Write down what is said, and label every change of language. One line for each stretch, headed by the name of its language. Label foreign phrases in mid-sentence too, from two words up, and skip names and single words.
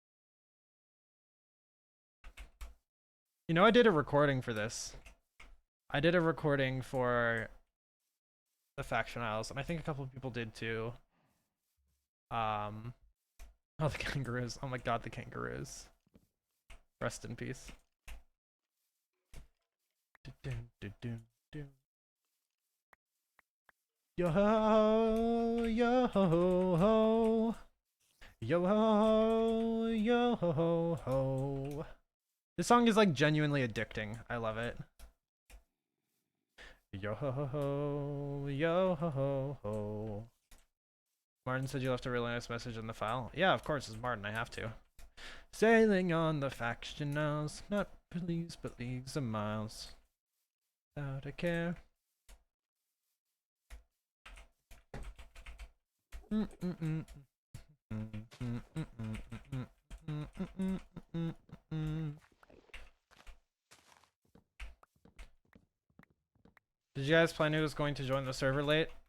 English: You know, I did a recording for this. I did a recording for the Faction Isles, and I think a couple of people did too. Oh, the kangaroos. Oh my god, the kangaroos. Rest in peace. Yo ho, yo ho ho. Yo ho, yo ho ho. This song is like genuinely addicting. I love it. Yo ho ho, yo ho ho. Martin said you left a really nice message in the file. Yeah, of course, it's Martin. I have to. Sailing on the Faction Isles, not leagues but leagues of miles. Without a care. Did you guys plan who was going to join the server late?